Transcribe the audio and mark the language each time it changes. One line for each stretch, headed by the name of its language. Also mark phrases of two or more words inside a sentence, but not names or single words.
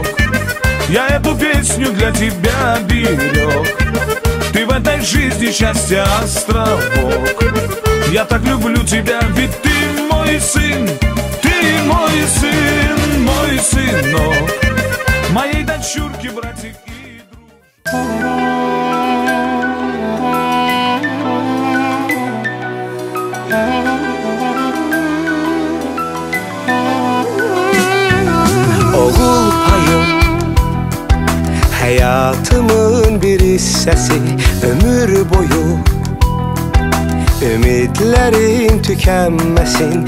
Russian: Я эту песню для тебя берег. Ты в этой жизни счастья островок. Я так люблю тебя, ведь ты мой сын, ты мой сын, мой сынок, моей дочурки, братик и друг.
Gagauz: Oğul payım, hayatımın bir hissesi, ömür boyu ümitlerin tükenmesin.